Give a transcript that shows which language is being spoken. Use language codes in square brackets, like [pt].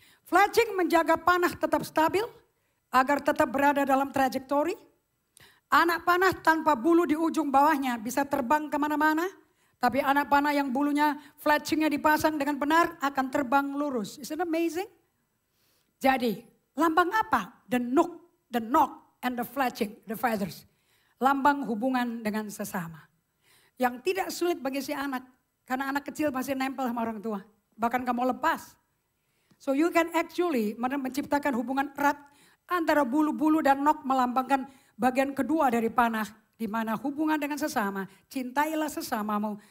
[id] Fletching menjaga panah tetap stabil agar tetap berada dalam trajektori. Anak panah tanpa bulu di ujung bawahnya bisa terbang kemana-mana. Tapi anak panah yang bulunya fletchingnya dipasang dengan benar akan terbang lurus. [en] Isn't it amazing? [id] Jadi lambang apa? [en] The knock and the fletching, the feathers. [id] Lambang hubungan dengan sesama. Yang tidak sulit bagi si anak. Karena anak kecil masih nempel sama orang tua. Bahkan kamu lepas. [en] So you can actually [id] menciptakan hubungan erat antara bulu-bulu dan knock melambangkan bagian kedua dari panah. Di mana hubungan dengan sesama. Cintailah sesamamu.